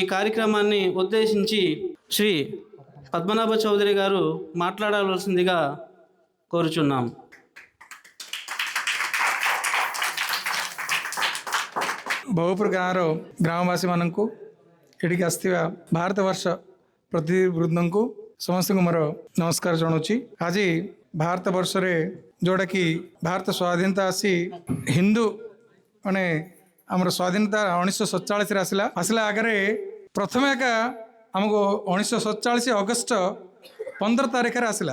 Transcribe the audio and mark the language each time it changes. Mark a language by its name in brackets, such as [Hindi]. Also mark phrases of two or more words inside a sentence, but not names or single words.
[Telugu] కార్యక్రమాన్ని ఉద్దేశించి శ్రీ పద్మనాభ చౌదరి గారు మాట్లాడవలసిందిగా కోరుచున్నాం. [Odia] ବହୁପୁର ଗାଁର ଗ୍ରାମବାସୀମାନଙ୍କୁ ଏଠିକି ଆସିଥିବା ଭାରତବର୍ଷ ପ୍ରତିବୃନ୍ଦଙ୍କୁ ସମସ୍ତଙ୍କୁ ମୋର ନମସ୍କାର ଜଣାଉଛି। ଆଜି ଭାରତବର୍ଷରେ ଯେଉଁଟାକି ଭାରତ ସ୍ୱାଧୀନତା ଆସି ହିନ୍ଦୁ ମାନେ ଆମର ସ୍ୱାଧୀନତା 1947ରେ ଆସିଲା ଆଗରେ ପ୍ରଥମେ ଏକା ଆମକୁ 1947 ଅଗଷ୍ଟ 15 ତାରିଖରେ ଆସିଲା।